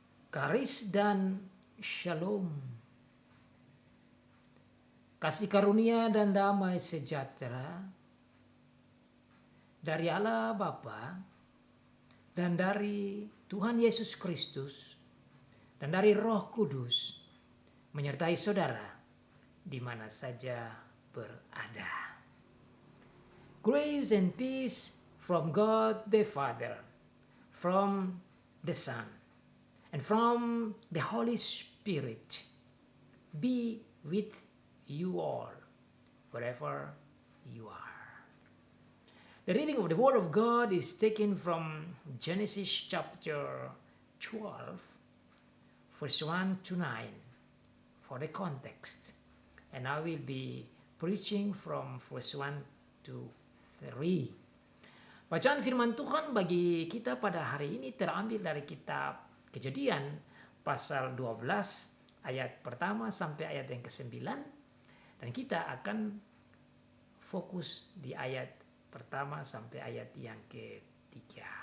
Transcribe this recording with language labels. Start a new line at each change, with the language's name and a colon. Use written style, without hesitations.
Indonesian: Karis dan shalom, kasih karunia dan damai sejahtera dari Allah Bapa dan dari Tuhan Yesus Kristus dan dari Roh Kudus menyertai saudara di mana saja berada.
English: Grace and peace from God the Father, from the Son, and from the Holy Spirit be with you all, wherever you are. The reading of the Word of God is taken from Genesis chapter 12, verse 1 to 9, for the context. And I will be preaching from verse 1 to 3.
Indonesian: Bacaan firman Tuhan bagi kita pada hari ini terambil dari kitab Kejadian pasal 12 ayat pertama sampai ayat yang ke-9, dan kita akan fokus di ayat pertama sampai ayat yang ke-3.